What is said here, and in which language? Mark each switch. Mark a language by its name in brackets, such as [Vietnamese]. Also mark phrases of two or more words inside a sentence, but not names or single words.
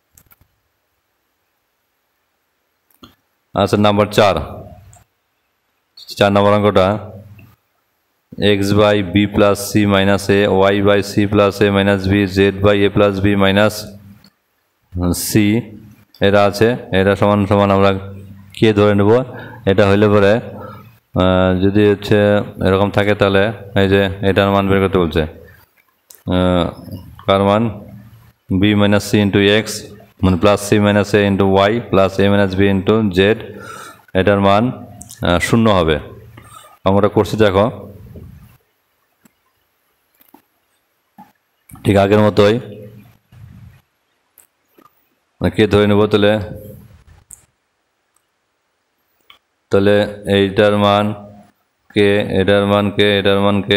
[Bangla] আচ্ছা নাম্বার 4, 4 নম্বর অঙ্কটা [English] x by b plus c minus a, y by c plus a minus b, z by a plus b minus c [Bangla] এটা আছে। এটা সমান সমান আমরা কে ধরে নেব। এটা হইলে পরে যদি হচ্ছে এরকম থাকে তাহলে এই যে এটার মান বের করতে বলছে। কার মান [English] b minus c into x মানে প্লাস c minus a into y প্লাস a minus b into z, [Bangla] এটার মান 0 হবে। অঙ্কটা করছি দেখো, ঠিক আগের মতোই কে ধরে নেব। তাহলে এইটার মান কে, এটার মান কে, এটার মান কে।